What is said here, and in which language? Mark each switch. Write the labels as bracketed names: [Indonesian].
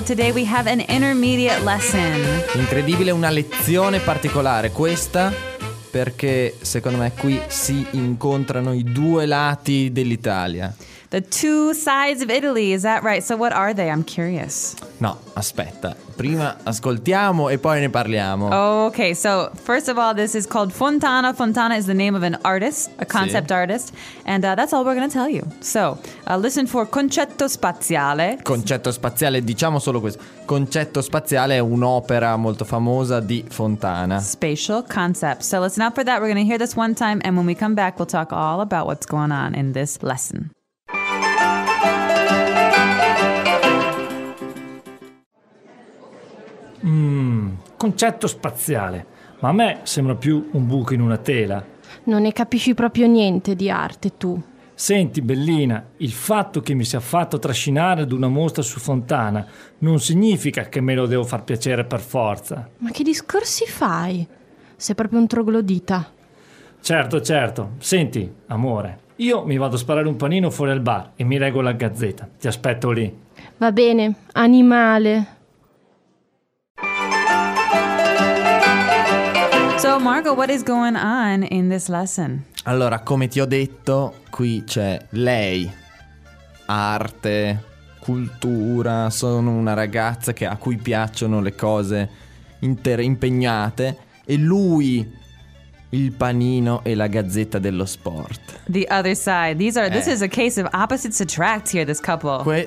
[English] Today we have an intermediate lesson. [Italian] Incredibile, una lezione particolare questa, perché secondo me qui si incontrano i due lati dell'Italia. [English] The two sides of Italy, is that right? So what are they? I'm curious. [Italian] No, aspetta. Prima ascoltiamo e poi ne parliamo. [English] Oh, okay, so first of all, this is called Fontana. Fontana is the name of an artist, a concept artist. And that's all we're going to tell you. So, listen for concetto spaziale. [Italian] Concetto spaziale, diciamo solo questo. Concetto spaziale è un'opera molto famosa di Fontana. [English] Spatial concept. So listen up for that. We're going to hear this one time. And when we come back, we'll talk all about what's going on in this lesson. [Italian] Concetto spaziale, ma a me sembra più un buco in una tela. Non ne capisci proprio niente di arte, tu. Senti, bellina, il fatto che mi sia fatto trascinare ad una mostra su Fontana non significa che me lo devo far piacere per forza. Ma che discorsi fai? Sei proprio un troglodita. Certo, certo. Senti, amore, io mi vado a sparare un panino fuori al bar e mi leggo la Gazzetta. Ti aspetto lì. Va bene, animale. [English] So Marco, what is going on in this lesson? [Italian] Allora, come ti ho detto, qui c'è lei, arte, cultura, sono una ragazza che, a cui piacciono le cose impegnate, e lui, il panino e la Gazzetta dello Sport. [English] The other side. This is a case of opposites attract here, this couple.